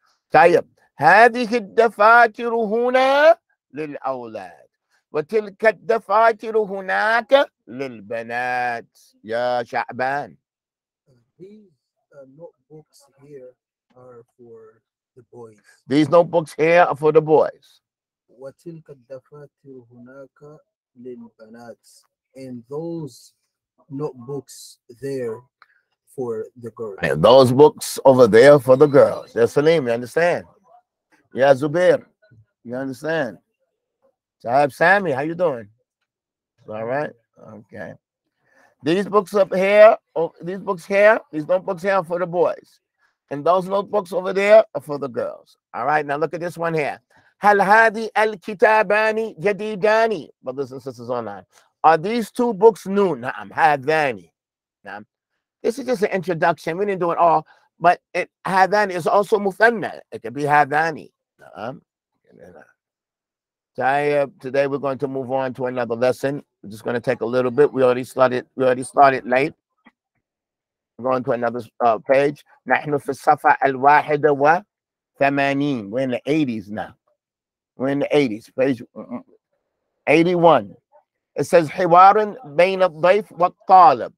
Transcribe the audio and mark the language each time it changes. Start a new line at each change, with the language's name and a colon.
Arabic: طيب هذه الدفاتر هنا للأولاد وتلك الدفاتر هناك للبنات يا شعبان.
English: These notebooks here are for the boys. These notebooks here are for the boys.
Arabic: وتلك الدفاتر هناك للبنات.
English: And those notebooks there for the girls. And those books over there for the girls. That's Salim, you understand? Yeah, Zubair, you understand? Sahib Sammy, how you doing? All right? Okay. These books up here, these notebooks here are for the boys. And those notebooks over there are for the girls. All right, now look at this one here.
Arabic: هل هذه الكتابان جديدان?
English: Brothers and sisters online. Are these two books new?
Arabic: نعم هذان. نعم.
English: This is just an introduction. We didn't do it all, but هذان is also مثنى. It could be هذان.
Arabic: نعم.
English: Today we're going to move on to another lesson. We're just going to take a little bit. We already started late. We're going to another page.
Arabic: نحن في الصفحة الواحدة وثمانين.
English: We're in the 80s now. We're in the 80s. Page 81. It says
Arabic: حوار بين الضيف والطالب.